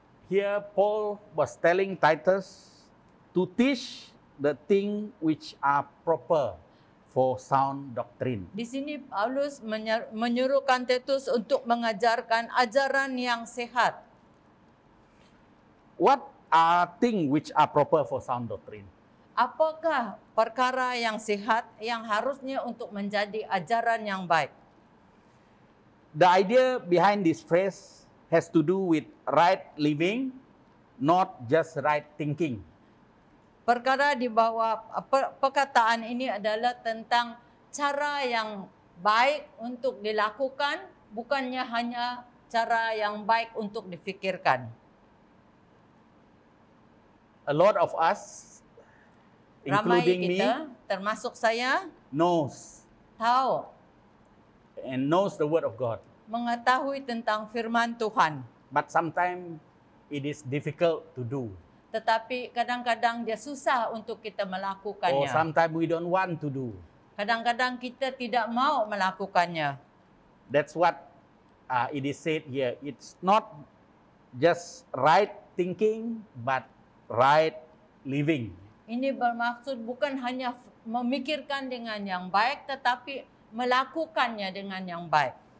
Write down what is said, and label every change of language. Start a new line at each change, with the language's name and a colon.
English: Here Paul was telling Titus to teach the thing which are proper for sound doctrine.
Malay: Di sini Paulus menyuruhkan Titus untuk mengajarkan ajaran yang sehat.
English: What are things which are proper for sound doctrine?
Malay: Apakah perkara yang sehat yang harusnya untuk menjadi ajaran yang baik?
English: The idea behind this phrase has to do with right living, not just right thinking.
Malay: Perkara di bawah perkataan ini adalah tentang cara yang baik untuk dilakukan, bukannya hanya cara yang baik untuk difikirkan.
English: A lot of us,
Malay: Ramai
English: including me,
Malay: kita, termasuk saya,
English: knows
Malay: tahu,
English: the word of God.
Malay: mengetahui tentang firman Tuhan.
English: But sometimes it is difficult to do.
Malay: Tetapi kadang-kadang dia susah untuk kita
English: Or
Malay: melakukannya.
English: sometimes we don't want to do.
Malay: Kadang-kadang kita tidak mau melakukannya.
English: That's what it is said here. It's not just right thinking, but right living.
Malay: Ini bermaksud bukan hanya memikirkan dengan yang baik, tetapi melakukannya dengan yang baik.